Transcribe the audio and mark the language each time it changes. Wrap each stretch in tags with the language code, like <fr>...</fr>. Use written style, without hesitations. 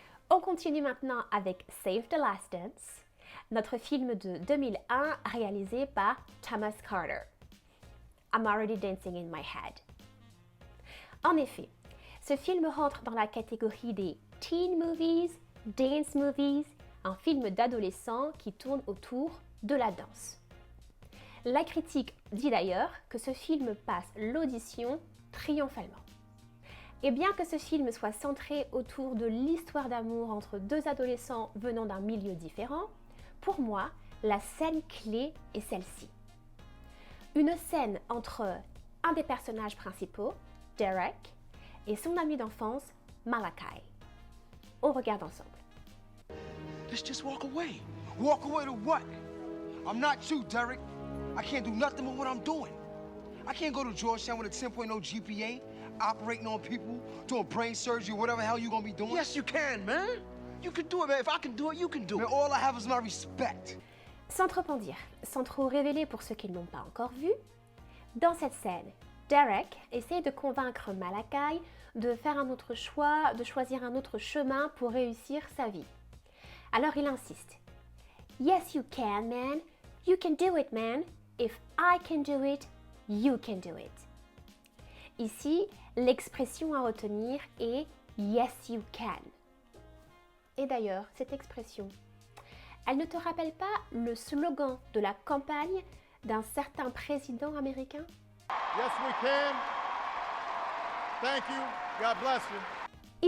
<fr>On continue maintenant avec Save the Last Dance, notre film de 2001 réalisé par Thomas Carter.</fr> <en>I'm already dancing in my head.</en> <fr>En effet, ce film rentre dans la catégorie des teen movies, dance movies, un film d'adolescent qui tourne autour de la danse. La critique dit d'ailleurs que ce film passe l'audition triomphalement. Et bien que ce film soit centré autour de l'histoire d'amour entre deux adolescents venant d'un milieu différent, pour moi, la scène clé est celle-ci. Une scène entre un des personnages principaux, Derek, et son ami d'enfance, Malachi. On regarde ensemble.</fr> <en>Let's just walk away. Walk away to what? I'm not you, Derek. I can't do nothing with what I'm doing. I can't go to Georgetown with a 10.0 GPA, operating on people, doing brain surgery, whatever the hell you gonna be doing. Yes, you can, man. You can do it, man. If I can do it, you can do it. Man, all I have is my respect.</en> <fr>Sans trop en dire, sans trop révéler pour ceux qui ne l'ont pas encore vu, dans cette scène, Derek essaie de convaincre Malachi de faire un autre choix, de choisir un autre chemin pour réussir sa vie. Alors il insiste.</fr> <en>Yes, you can, man. You can do it, man. If I can do it, you can do it.</en> <fr>Ici, l'expression à retenir est</fr> <en>yes, you can.</en> <fr>Et d'ailleurs, cette expression, elle ne te rappelle pas le slogan de la campagne d'un certain président américain?</fr> <en>Yes, we can. Thank you. God bless you.</en>